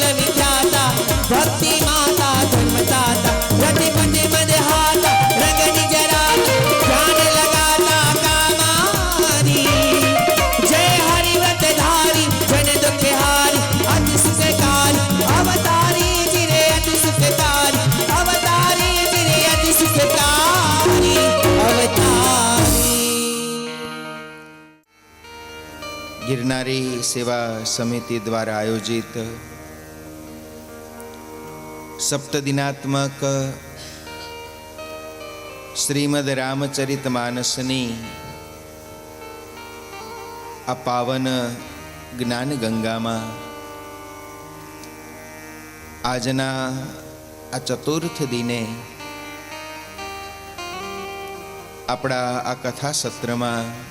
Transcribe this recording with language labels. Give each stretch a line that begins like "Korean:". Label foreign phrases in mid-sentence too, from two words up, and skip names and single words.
Hindi: विख्याता भक्ति माता धर्मदाता रतिपति मदहाता रंग निज राता ध्यान लगाता कामारी जय हरि व्रत धारी जन दुख हारी अति सुखकारी अवतारी जिरे अति सुखकारी अवतारी जिरे अति सुखकारी अवतारी
Gujarati: ગિરનારી સેવા સમિતિ દ્વારા આયોજિત સપ્તદિનાત્મક શ્રીમદ રામચરિત માનસની આ પાવન જ્ઞાન ગંગામાં આજના આ ચતુર્થ દિને આપણા આ કથા સત્રમાં